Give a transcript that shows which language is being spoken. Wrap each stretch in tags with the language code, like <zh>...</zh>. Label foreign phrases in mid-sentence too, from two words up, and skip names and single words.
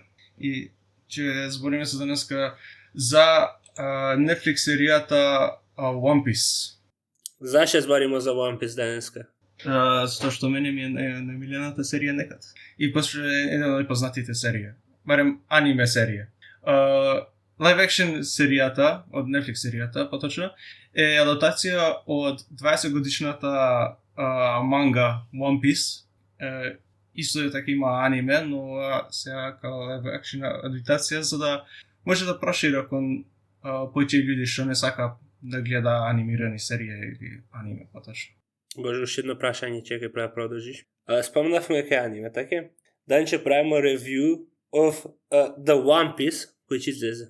<mk>И ќе збориме се денеска за Netflix серијата One Piece. Зашто збориме за One Piece денеска? Затоа што мене ми е најмилената серија некад. И после една од најпознатите серија. Барем аниме серија.</mk> <en>Live action</en> <mk>серијата, од Netflix серијата, поточно, е адаптација од 20 годишната манга One Piece. Исто е така има аниме, но сега као</mk> <en>live action</en> <mk>адаптација за да може да прошири кон повеќе луѓе што не сака да гледа анимирани серии или аниме поточно. Боже, уште едно прашање, чекај пред да продолжиш. Спомнавме кај аниме, така? Данче правиме ревју</mk> <en>of the</en> <mk>One Piece, кој ќе излезе.</mk>